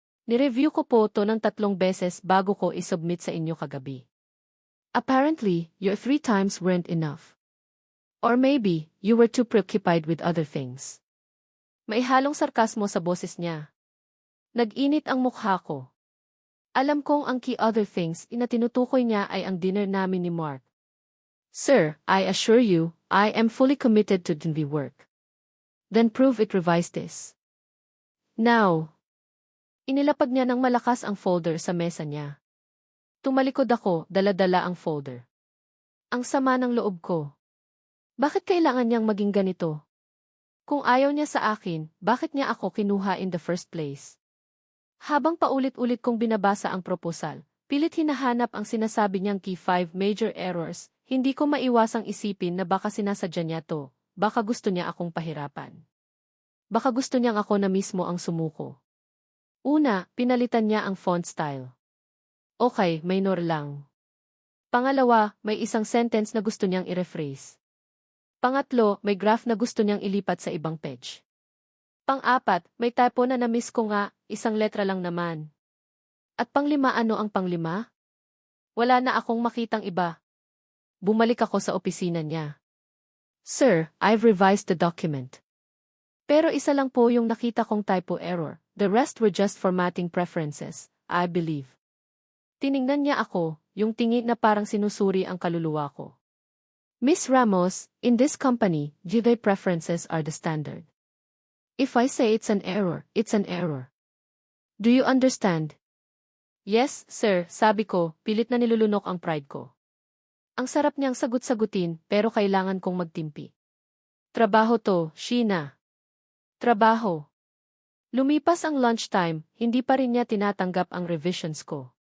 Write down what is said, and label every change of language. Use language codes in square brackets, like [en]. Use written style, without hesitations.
[tl] Nireview ko po to ng 3 beses bago ko isubmit sa inyo kagabi. [en] Apparently, your 3 times weren't enough. Or maybe, you were too preoccupied with other things. [tl] May halong sarkasmo sa boses niya. Nag-init ang mukha ko. Alam kong ang key other things na tinutukoy niya ay ang dinner namin ni Mark. [en] Sir, I assure you, I am fully committed to the work. Then prove it, revise this. Now. [tl] Inilapag niya ng malakas ang folder sa mesa niya. Tumalikod ako, dala-dala ang folder. Ang sama ng loob ko. Bakit kailangan niyang maging ganito? Kung ayaw niya sa akin, bakit niya ako kinuha [en] in the first place? [tl] Habang paulit-ulit kong binabasa ang proposal, pilit hinahanap ang sinasabi niyang key 5 major errors, hindi ko maiwasang isipin na baka sinasadya niya to, baka gusto niya akong pahirapan. Baka gusto niyang ako na mismo ang sumuko. Una, pinalitan niya ang font style. Okay, minor lang. Pangalawa, may isang sentence na gusto niyang i-rephrase. Pangatlo, may graph na gusto niyang ilipat sa ibang page. Pang-apat, may typo na na-miss ko nga, isang letra lang naman. At pang-5, ano ang pang-5? Wala na akong makitang iba. Bumalik ako sa opisina niya. [en] Sir, I've revised the document. [tl] Pero isa lang po yung nakita kong typo error. [en] The rest were just formatting preferences, I believe. [tl] Tiningnan niya ako, yung tingin na parang sinusuri ang kaluluwa ko. [en] Miss Ramos, in this company, GD preferences are the standard. If I say it's an error, it's an error. Do you understand? Yes, sir, [tl] sabi ko, pilit na nilulunok ang pride ko. Ang sarap niyang sagot-sagutin, pero kailangan kong magtimpi. Trabaho to, Sheena. Trabaho. Lumipas ang lunchtime, hindi pa rin niya tinatanggap ang revisions ko.